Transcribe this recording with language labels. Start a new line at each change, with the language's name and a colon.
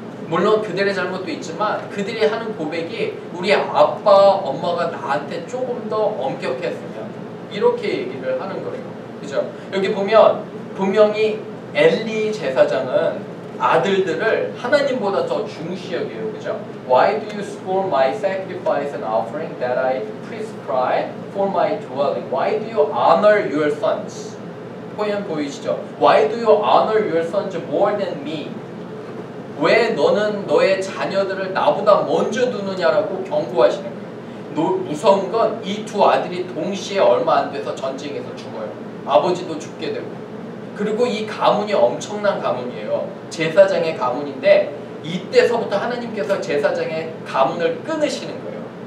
Korean: 물론 그들의 잘못도 있지만 그들이 하는 고백이 우리 아빠, 엄마가 나한테 조금 더 엄격했으면 이렇게 얘기를 하는 거예요. 그죠? 여기 보면 분명히 엘리 제사장은 아들들을 하나님보다 더 중시 여겨요. 그죠?
English: Why do you scorn my sacrifice and offering that I prescribe for my dwelling? Why do you honor your sons?
Korean: 표현 보이시죠?
English: Why do you honor your sons more than me?
Korean: 왜 너는 너의 자녀들을 나보다 먼저 두느냐라고 경고하시는 거예요. 무서운 건 이 두 아들이 동시에 얼마 안 돼서 전쟁에서 죽어요. 아버지도 죽게 되고. 그리고 이 가문이 엄청난 가문이에요. 제사장의 가문인데 이때서부터 하나님께서 제사장의 가문을 끊으시는 거예요.